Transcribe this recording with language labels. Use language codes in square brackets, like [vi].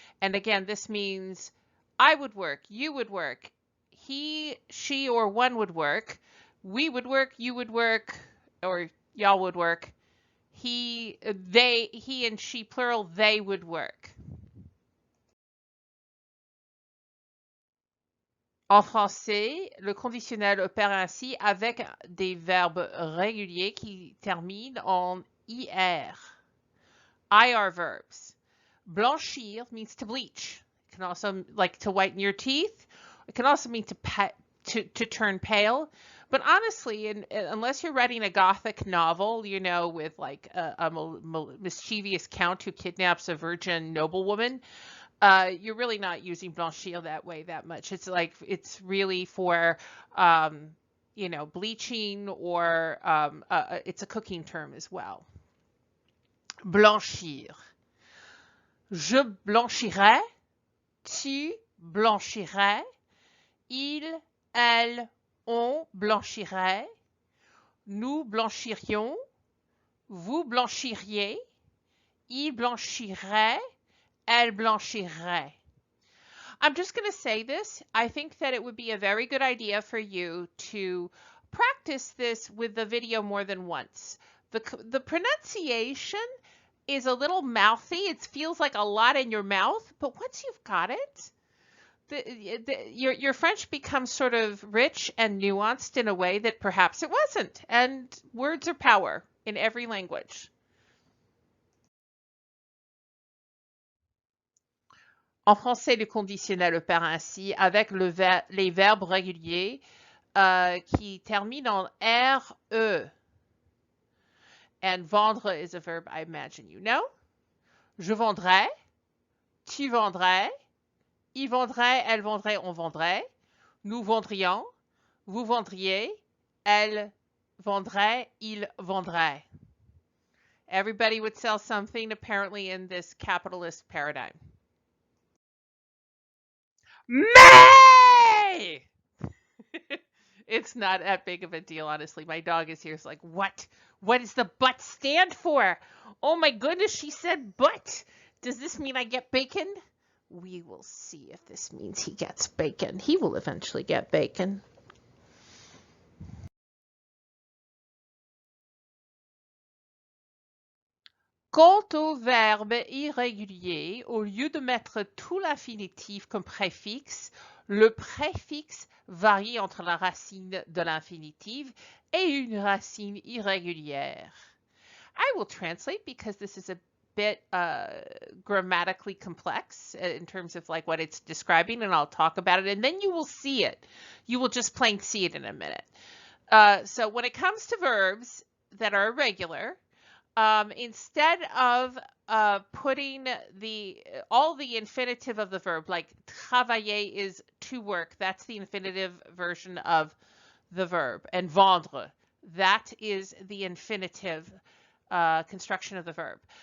[en] And again, this means I would work, you would work, he, she, or one would work, we would work, you would work, or y'all would work, he and she, plural, they would work. [fr] En français, le conditionnel opère ainsi avec des verbes réguliers qui terminent en IR. [en] IR verbs. Blanchir means to bleach. It can also, like, to whiten your teeth. It can also mean to turn pale. But honestly, unless you're writing a gothic novel, you know, with like a mischievous count who kidnaps a virgin noblewoman, you're really not using blanchir that way that much. It's like, it's really for, you know, bleaching, or it's a cooking term as well. [fr] Blanchir. Je blanchirais, tu blanchirais, il, elle, on blanchirait, nous blanchirions, vous blanchiriez, il blanchirait, elle blanchirait. [en] I'm just going to say this. I think that it would be a very good idea for you to practice this with the video more than once. The pronunciation is a little mouthy. It feels like a lot in your mouth, but once you've got it, your French becomes sort of rich and nuanced in a way that perhaps it wasn't. And words are power in every language. [fr] En français, le conditionnel opère ainsi avec les verbes réguliers qui terminent en RE. [en] And vendre is a verb I imagine you know. [fr] Je vendrais, tu vendrais, il vendrait, elle vendrait, on vendrait, nous vendrions, vous vendriez, elle vendrait, il vendrait. [en] Everybody would sell something apparently in this capitalist paradigm. May! It's not that big of a deal, honestly. My dog is here. It's like, what? What does the but stand for? Oh my goodness, she said but. Does this mean I get bacon? We will see if this means he gets bacon. He will eventually get bacon. [fr] Quant au verbe irrégulier, au lieu de mettre tout l'infinitif comme préfixe, le préfixe varie entre la racine de l'infinitif et une racine irrégulière. [en] I will translate because this is a bit grammatically complex in terms of like what it's describing, and I'll talk about it, and then you will see it. You will just plain see it in a minute. So when it comes to verbs that are irregular, instead of putting all the infinitive of the verb, like travailler is to work, that's the infinitive version of the verb, and vendre, that is the infinitive construction of the verb.